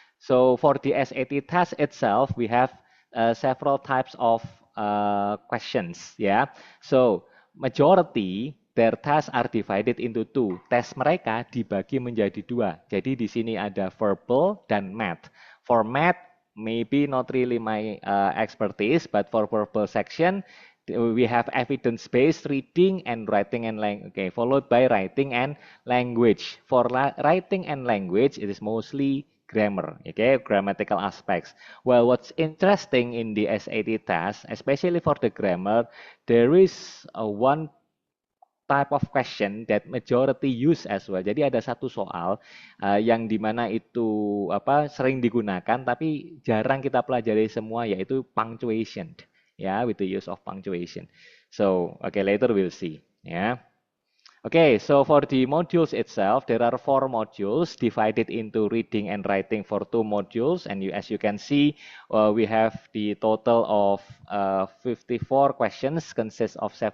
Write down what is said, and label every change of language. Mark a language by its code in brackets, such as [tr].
[en] So for the SAT test itself, we have several types of questions. Yeah, so majority their tests are divided into two. [id] Tes mereka dibagi menjadi dua. Jadi di sini ada verbal dan math. [en] For math, maybe not really my expertise, but for verbal section, we have evidence-based reading and writing and language. Okay, followed by writing and language. For writing and language, it is mostly grammar, okay, grammatical aspects. Well, what's interesting in the SAT test, especially for the grammar, there is one type of question that majority use as well. [id] Jadi ada satu soal yang dimana itu apa sering digunakan tapi jarang kita pelajari semua, yaitu punctuation. [en] Yeah, with the use of punctuation. So, okay, later we'll see. Yeah. Okay, so for the modules itself, there are 4 modules divided into reading and writing for 2 modules. And as you can see, we have the total of 54 questions, consists of